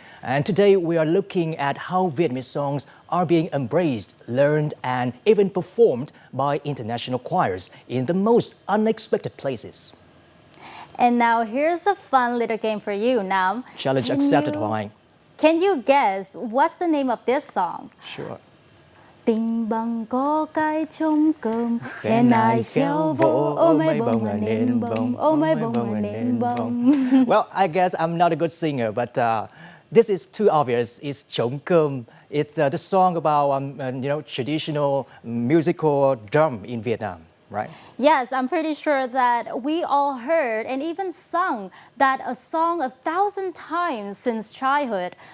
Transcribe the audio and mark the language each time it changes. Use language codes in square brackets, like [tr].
[en] And today we are looking at how Vietnamese songs are being embraced, learned, and even performed by international choirs in the most unexpected places. And now here's a fun little game for you, Nam. Challenge accepted, Hoàng Anh. Can you guess what's the name of this song? Sure. [vi] Tình bằng có cái trống cơm, khen ai khéo vỗ, ôi mấy bông là nền bông, ôi mấy bông là nền bông. [en] Well, I guess I'm not a good singer, but this is too obvious. It's trống cơm. It's the song about traditional musical drum in Vietnam, right? Yes, I'm pretty sure that we all heard and even sung that a song 1,000 times since childhood.